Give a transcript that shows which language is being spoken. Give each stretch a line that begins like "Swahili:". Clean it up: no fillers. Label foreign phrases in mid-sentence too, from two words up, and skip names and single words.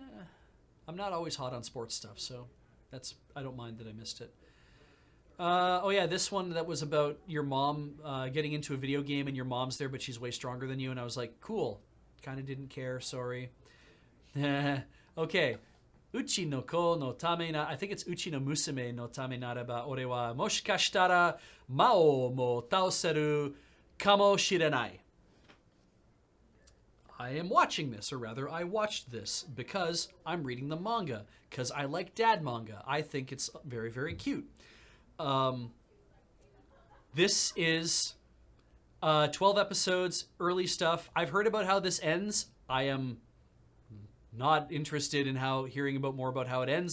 English: I'm not always hot on sports stuff, so I don't mind that I missed it. Oh yeah, this one that was about your mom getting into a video game and your mom's there, but she's way stronger than you, and I was like, cool. Kind of didn't care, sorry.
Japanese: Okay. うちの子のためな,
English: I think it's
Japanese: うちの娘のためならば俺はもしかしたら魔王も倒せるかもしれない.
English: I am watching this, or rather, I watched this because I'm reading the manga, because I like dad manga. I think it's very, very cute. This is 12 episodes, early stuff. I've heard about how this ends. I am not interested in hearing about more about how it ends.